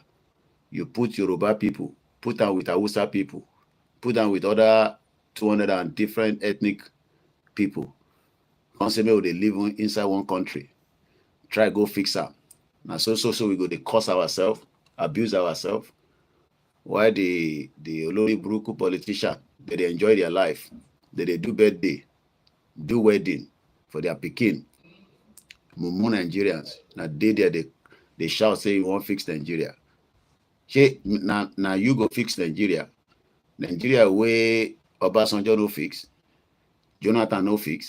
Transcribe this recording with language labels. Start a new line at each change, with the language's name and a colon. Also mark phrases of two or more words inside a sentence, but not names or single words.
Nigerian Pidgin: You put Yoruba people, put them with Hausa people, put them with other 200 and different ethnic people. Constantly they live inside one country. Try go fix them. Now so we go to curse ourselves, abuse ourselves. Why the
Yoruba: Olori Buruku
Nigerian Pidgin: politician, they enjoy their life. They do birthday, do wedding for their pikin. Mumu Nigerians. Now they shout, say you won't fix Nigeria. Now you go fix Nigeria. Nigeria where Obasanjo no fix, Jonathan no fix.